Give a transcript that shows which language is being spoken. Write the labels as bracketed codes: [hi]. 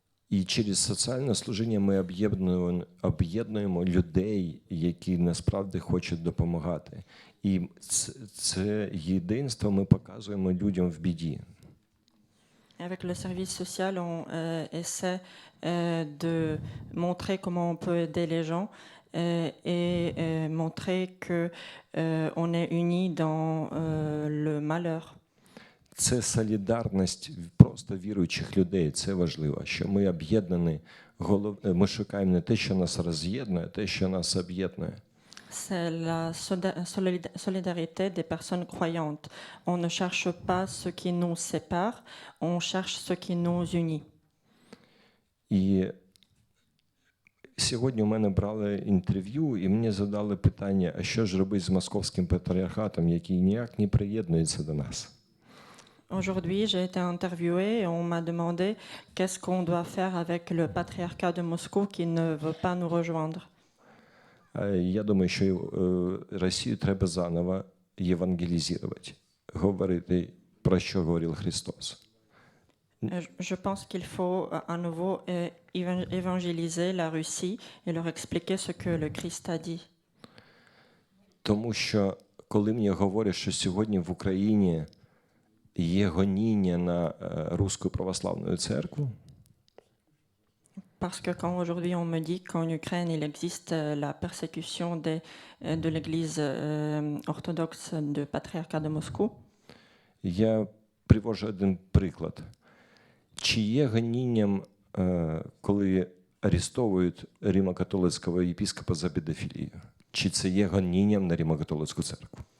[uk] І через соціальне служіння ми об'єднуємо людей, які насправді хочуть допомагати. І це єдинство ми показуємо людям в біді. [fr] Avec le service social, on essaie de montrer comment on peut aider les gens et montrer qu'on est unis dans le malheur. [uk] Це солідарність просто віруючих людей. Це важливо, що ми об'єднані. Ми шукаємо не те, що нас роз'єднує, а те, що нас об'єднує. [fr] C'est la solidarité des personnes croyantes. On ne cherche pas ce qui nous sépare, on cherche ce qui nous unit. [uk] І сьогодні у мене брали інтерв'ю, і мені задали питання, а що ж робити з московським патріархатом, який ніяк не приєднується до нас? [fr] Aujourd'hui, j'ai été interviewée et on m'a demandé qu'est-ce qu'on doit faire avec le patriarcat de Moscou qui ne veut pas nous rejoindre. [uk] Я думаю, що Росію треба заново євангелізувати, говорити, про що говорив Христос. [fr] Je pense qu'il faut à nouveau évangéliser la Russie et leur expliquer ce que le Christ a dit. [uk] Тому що, коли мені говорять, що сьогодні в Україні є гоніння на Руську православну церкву, [fr] Parce que quand aujourd'hui on me dit qu'en Ukraine il existe la persécution de l'Église orthodoxe du patriarcat de Moscou, [uk] я привожу один приклад. Чи є гонінням, коли арестовують римо-католицького єпископа за педофілію? Чи це є гонінням на римо-католицьку церкву?